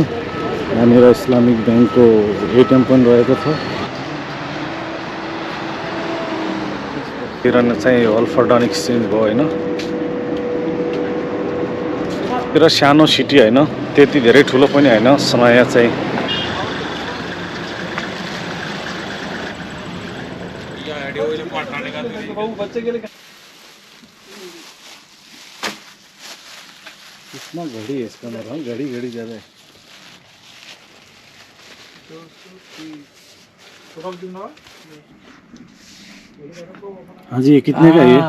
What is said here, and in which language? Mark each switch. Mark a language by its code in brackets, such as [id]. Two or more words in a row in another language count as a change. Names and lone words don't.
[ne] यहाँनिर इस्लामिक ब्याङ्कको एटिएम पनि रहेको छ। किरण चाहिँ अल्फाडन एक्सचेन्ज भयो हैन। र सानो सिटी हैन, त्यति धेरै ठुलो पनि हैन सनाया चाहिँ। [hi] कितना घड़ी है इसका मेरा, घड़ी घड़ी ज़्यादा है। हाँ जी, कितने का ये?